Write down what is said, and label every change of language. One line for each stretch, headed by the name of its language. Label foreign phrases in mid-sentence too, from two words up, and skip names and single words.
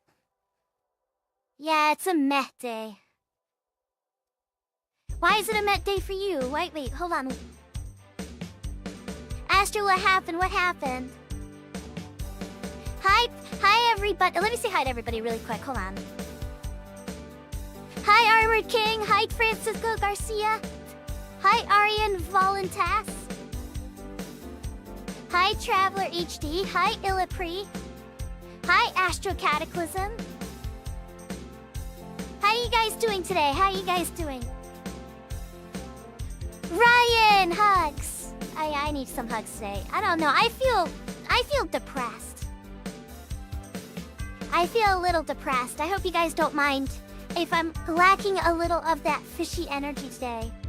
English: Yeah, it's a meh day. Why is it a met day for you? Wait, hold on. Astro, what happened? What happened? Hi everybody. Let me say hi to everybody really quick. Hold on. Hi Armored King. Hi Francisco Garcia. Hi Arian Volantas. Hi Traveler HD. Hi Illapri. Hi Astro Cataclysm. How you guys doing today? How you guys doing? Ryan, hugs. I need some hugs today. I don't know. I feel depressed. I feel a little depressed. I hope you guys don't mind if I'm lacking a little of that fishy energy today.